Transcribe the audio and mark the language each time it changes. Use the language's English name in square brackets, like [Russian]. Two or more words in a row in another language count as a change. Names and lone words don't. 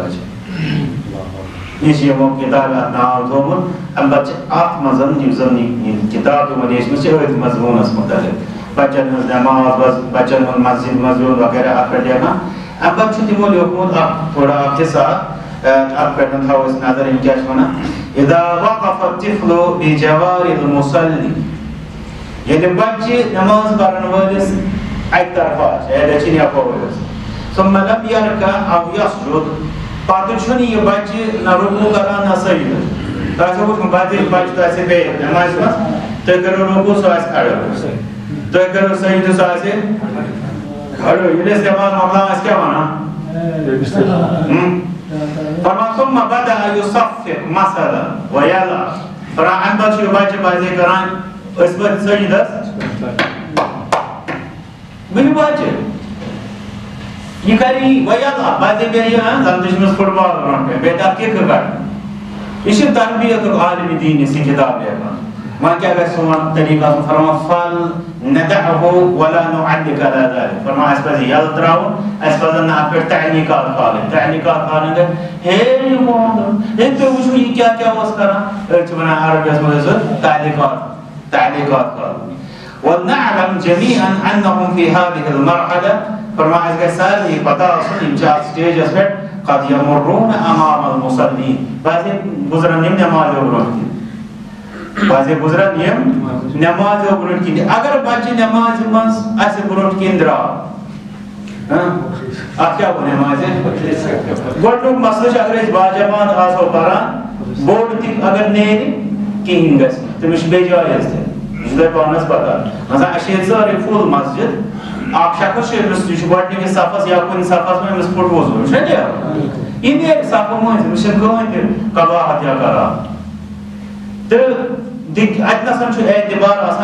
[Kashmiri] یہ یِمو کِتابہِ اَتھ ناو تھوٚومُت اَمہِ پتہٕ چھِ اَتھ منٛز یُس زن یہِ کِتاب تِمو لیٖچھمٕژ چھِ أتھۍ مضموٗنس مُتعلق بچن ہٕنٛز نٮ۪ماز بچن ہُنٛد مسجد منٛز بِہُن وغیرہ اَتھ پٮ۪ٹھ لیکھان اَمہِ پتہٕ چھُ تِمو لیوٗکھمُت اکھ تھوڑا اکھ حِصہٕ اَتھ پٮ۪ٹھ تھاوو أسۍ نظر یِم کیٛاہ چھِ وَنان [Arabic] اِذا وقف الطفل بجوار المصلي [Kashmiri] ییٚلہِ بچہِ نٮ۪ماز پرن وٲلِس اکہِ طرفہٕ آسہِ یا دٔچھِنۍ یا کھووُر [Arabic] ثم لم يركع او يسجد [Kashmiri] پتہٕ چھُنہٕ یہِ بچہِ نہ رکوع کران نہ سجدٕ تۄہہِ آسیو وٕچھمُت بچہِ تۄہہِ آسہِ بِہِتھ نٮ۪مازِ منٛز تُہۍ کٔرِو رکوع سُہ آسہِ کھڑا تُہۍ کٔرِو سجدٕ سُہ آسہِ کھڑا ییٚلہِ أسۍ نٮ۪ماز مۄکلاوان أسۍ کیٛاہ وَنان فرمان [Arabic] ثم بدأ يصفق مثلا ويلعب [Kashmiri] فرمان اَمہِ پتہٕ چھُ یہِ بچہِ بازے کران أسۍ ؤتھۍ سجدس وٕنہِ بچہِ یہ کری ویلعب بازے بیٚیہِ زن تہِ چھِ أمِس فُٹ بال برونٛٹھ کَنۍ بیٚیہِ تتھ کِکہٕ کڑٕنۍ یہِ چھِ تربیتُک عالمِ دیٖن یُس یہِ کِتاب لیکھان وۄنۍ کیٛاہ گژھِ سون طریٖقہٕ آسُن فرمان [Arabic] فل ندعه ولا نعلق على [Kashmiri] ذلك فرمان اَسہِ پزِ یلہٕ ترٛاوُن اَسہِ پزن نہٕ اَتھ پٮ۪ٹھ تعلیٖقات کھالٕنۍ تعلیٖقات کھالٕنۍ گٔے ہے یہِ محمد ہے تُہۍ وٕچھِو یہِ کیٛاہ کیٛاہ اوس کران أسۍ چھِ ونان عربیَس منٛز تعلیٖقات کھالٕنۍ [Arabic] ونعلم جميعا انهم في هذه المرحله [Kashmiri] فرمان اَسہِ گژھِ سارنٕے پتہ آسُن یِم چھِ اَتھ سٹیجس پٮ۪ٹھ [Arabic] قد يمرون امام المصلين [Kashmiri] بازے گُزرن یِم نٮ۪مازیو برونٛٹھ کِنۍ بازے گُزرن یِم نٮ۪مازیو برونٛٹھ کِنۍ اگر بچہِ نٮ۪مازِ منٛز اَسہِ برونٛٹھ کِنۍ درٛاو اَتھ کیٛاہ گوٚو نٮ۪مازِ گۄڈنیُک مسلہٕ چھُ اگر أسۍ باجماعت آسو پران بوٚڑ تہِ اگر نیرِ کِہیٖنۍ گژھِ نہٕ تٔمِس چھُ بیٚیہِ جاے حظ دِنۍ یہِ چھُ تۄہہِ پانس پتہ مثلاً اَسہِ چھِ ییٚتہِ سٲرٕے فُل مسجد اکھ شخص چھُ أمِس یہِ چھُ گۄڈنِکِس صفس یا کُنہِ صفس منٛز أمِس پھُٹ وُضوٗ یہِ چھُنہ نیران یہِ نیرِ صفہٕ مٔنٛزۍ أمِس چھِنہٕ کٕہۭنۍ تہِ قضاحت یا قرار تہٕ اتنس چھُ اعتبار آسان